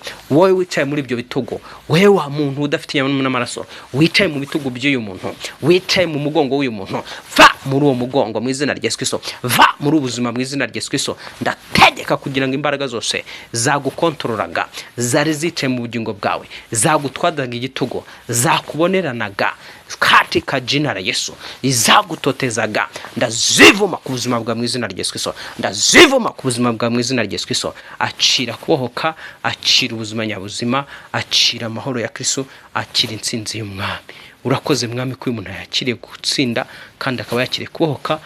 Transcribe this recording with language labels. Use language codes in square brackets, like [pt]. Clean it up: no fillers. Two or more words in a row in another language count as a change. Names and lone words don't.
[rw] Wowe wicaye muri ibyo bitugu, wowe wa muntu udafite inyama n'amaraso, wicaye mu bitugu by'uyu muntu, wicaye mu mugongo w'uyu muntu, va muri uwo mugongo mu izina rya Yesu Kristo. Va muri ubuzima mu izina rya Yesu Kristo. Ndategeka kugira ngo imbaraga zose zagukontorolaga, zari zicaye mu bugingo bwawe, zagutwadaga igitugu, zakuboneranaga [sw] katika jina la Yesu, [rw] izagutotezaga, ndazivuma ku buzima bwa mu izina rya Yesu Kristo. Ndazivuma ku buzima bwa mu izina rya Yesu Kristo. Acira kubohoka, acira ubuzima nyabuzima, acira amahoro ya Kristo, acira intsinzi y'umwami. Urakoze mwami ko uyu muntu yakiriye gutsinda kandi akaba yakiriye kubohoka.